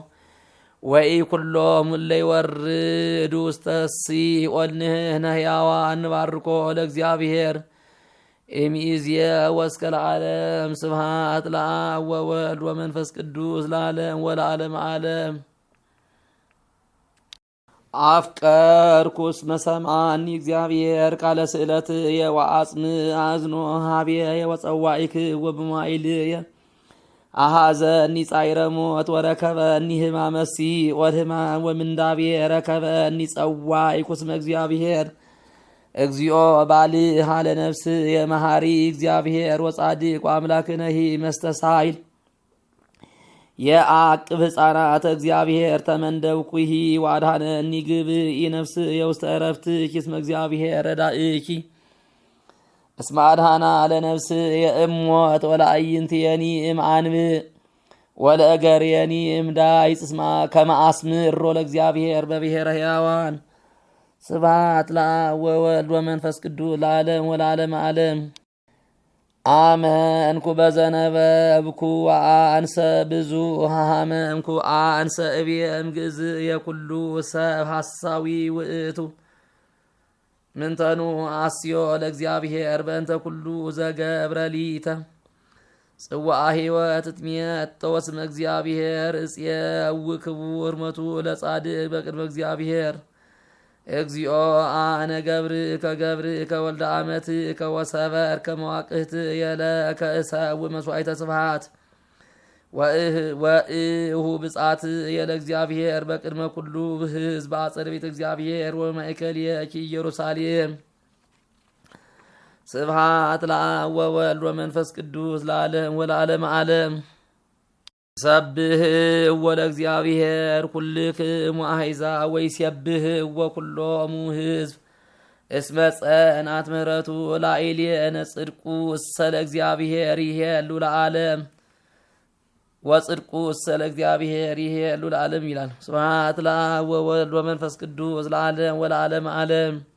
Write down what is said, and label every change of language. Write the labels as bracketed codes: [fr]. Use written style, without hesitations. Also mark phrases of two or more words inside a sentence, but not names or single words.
[gez] ወኢኩሎሙ እለ ይወርዱ ውስተ ሲኦል ንሕነ ሕያዋን ንባርኮ ለእግዚአብሔር እምይእዜሰ ወእስከ ለዓለም ስብሐት ለአብ ወወልድ ወመንፈስ ቅዱስ ለዓለም ወለዓለመ ዓለም። አፍቀርኩ እስመ ሰምዓኒ እግዚአብሔር ቃለ ስእለትየ ወአጽም አዝኖ ኀቤየ ወጸዋዕክዎ በመዋዕልየ አሐዘኒ ጻዕረ ሞት ወረከበኒ ሕማመ ሲኦል ሕማም ወምንዳቤ ረከበኒ ጸዋዕኩ እስመ እግዚአብሔር እግዚኦ ባልዕ ለነፍስ የመሐሪ እግዚአብሔር ወጻድቅ ወአምላክነሂ መስተሳይል የአቅብ ሕፃናት እግዚአብሔር ተመንደብኩሂ ወአድኀነኒ ግብኢ ነፍስ የውስተ ዕረፍትኪ እስመ እግዚአብሔር ረዳእኪ እስመ አድኀና ለነፍስ የእሞት ወለአዕይንትየኒ እምአንብዕ ወለእገርየኒ እምዳይጽ እስመ ከመ አስምሮ ለእግዚአብሔር በብሔረ ሕያዋን። ስብሐት ለአብ ወወልድ ወመንፈስ ቅዱስ ለዓለም ወለዓለመ ዓለም። አመንኩ በዘነበብኩ ወአንሰ ብዙኃ ሀመምኩ አንሰ እብየ እምግእዝ የኩሉ ሰብ ሐሳዊ ውእቱ ምንተኑ አስዮ ለእግዚአብሔር በእንተ ኩሉ ዘገብረ ሊተ ጽዋዐ ሕይወት እትሜቶ እስመ እግዚአብሔር እፄው ክቡር ሞቱ ለጻድቅ በቅድመ እግዚአብሔር እግዚኦ አነ ገብርከ ወልደ አመትከ ወሰበርከ መዋቅህት የለከ እሰውእ መስዋዕተ ስብሐት ወእሁ ብጻት የለ እግዚአብሔር በቅድመ ኩሉ ሕዝብ በአጸደ ቤተ እግዚአብሔር ወማእከልየኪ ኢየሩሳሌም። ስብሐት ለአብ ወወልድ ወመንፈስ ቅዱስ ለዓለም ወለዓለመ ዓለም። ሰብሕዎ ለእግዚአብሔር ኩልክሙ አሕዛብ ወይሴብሕዎ ኩሎሙ ሕዝብ እስመ ጸንዐት ምሕረቱ ላዕሌነ ጽድቁ እሰ ለእግዚአብሔር ይሄሉ ለዓለም ወጽድቁ እሰ ለእግዚአብሔር ይሄሉ ለዓለም ይላል። ስብሐት ለአብ ወወልድ ወመንፈስ ቅዱስ ለዓለም ወለዓለመ ዓለም።